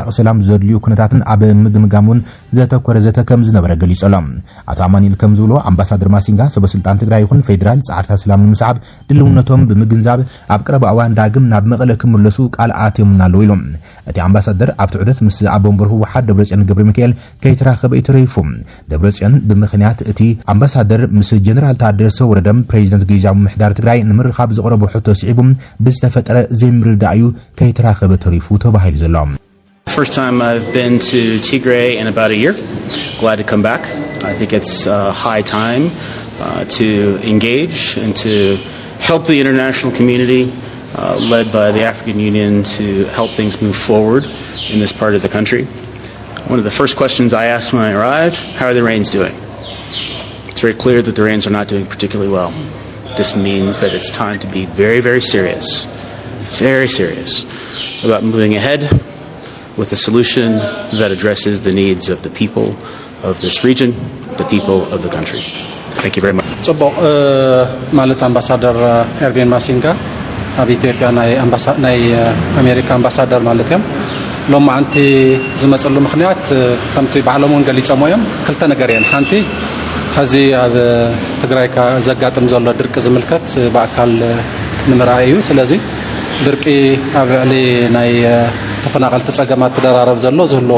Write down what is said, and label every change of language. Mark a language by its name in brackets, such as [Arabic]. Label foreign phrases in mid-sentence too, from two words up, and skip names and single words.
[Tigrinya] ሰላም ዘድልዩ ኩነታትን ኣብ ምግምጋሙን ዘተኮረ ዘተ ከም ዝነበረ ገሊጾሎም ኣቶ ኣማኒኤል ከም ዝብሎ አምባሳደር ማሲንጋ ሰበስልጣን ትግራይ ይኹን ፌደራል ጻዕርታት ሰላም ንምስዓብ ድልውነቶም ብምግንዛብ ኣብ ቀረባ እዋን ዳግም ናብ መቐለ ክምለሱ ቃል ኣትዮም ኣለዉ ኢሎም እቲ አምባሳደር ኣብቲ ዑደት ምስ ኣቦምበር ህወሓት ደብረጽዮን ገብረ ሚካኤል ከይተራኸበ ተረይፉ ደብረጽዮን ብምኽንያት እቲ አምባሳደር ምስ ጀነራል ታደሰ ወረደም ፕሬዚደንት ግዛዊ ምሕዳር ትግራይ ንምርኻብ ዘቕረቦ ሕቶ ስዒቡም ብዝተፈጠረ ዘይምርዳእዩ ከይተራኸበ ተሪፉ ተባሂሉ ዘሎ [English] First time I've been to Tigray in about a year. Glad to come back. I think it's high time to engage and to help the international community led by the African Union to help things move forward in this part of the country. One of the first questions I asked when I arrived, how are the Rains doing? It's very clear that the Rains are not doing particularly well. This means that it's time to be very, very serious about moving ahead with a solution that addresses the needs of the people of this region, the people of the country. Thank you very much. [Tigrinya] ጽቡቕ ማለት አምባሳደር ኤርቪን ማሲንጋ ኣብ ኢትዮጵያ ናይ ኣሜሪካ አምባሳደር ማለት እዮም ሎም ማዓንቲ ዝመጽሉ ምኽንያት ከምቲ ባዕሎምን ገሊጾም እዮም ክልተ ነገር እየን ሓንቲ ሕዚ ኣብ ትግራይ ዘጋጥም ዘሎ ድርቂ ዝምልከት በአካል ንምርኣይ እዩ ስለዚ ድርቂ ኣብ ልዕሊ ናይ ተፈናቀልቲ ጸገማት ተደራረብ ዘሎ ዝህልዎ